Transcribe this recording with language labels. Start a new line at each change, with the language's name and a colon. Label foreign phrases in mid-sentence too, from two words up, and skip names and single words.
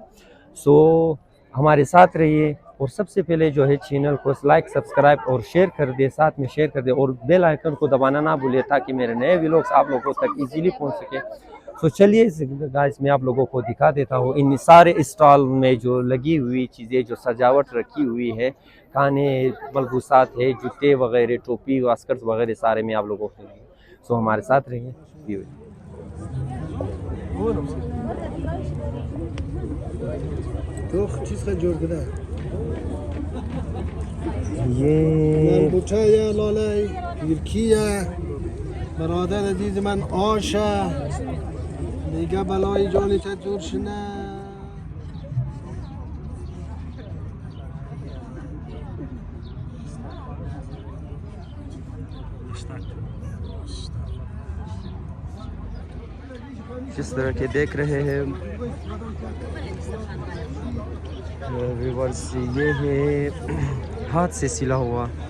Hindi: सो हमारे साथ रहिए, और सबसे पहले जो है चैनल को लाइक सब्सक्राइब और शेयर कर दे, साथ में शेयर कर दे, और बेल आइकन को दबाना ना भूलिए ताकि मेरे नए व्लॉग्स आप लोगों तक इजीली पहुंच सके। तो चलिए गाइस मैं आप लोगों को दिखा देता हूँ इन सारे स्टॉल में जो लगी हुई चीज़ें, जो सजावट रखी हुई है, खाने मलबूसात है, जूते वगैरह, टोपी वास्कर्स वगैरह सारे में आप लोगों के लिए। सो हमारे साथ रहिए।
Persian: تو چیز خیلی جور کده
Hindi: ये
Persian: مربوطه یا لاله پیرکیه. برادر عزیز من آشه میگه بلای جانت دور شنه.
Hindi: जिस तरह के देख रहे हैं व्यूअर्स, ये है हाथ से सिला हुआ।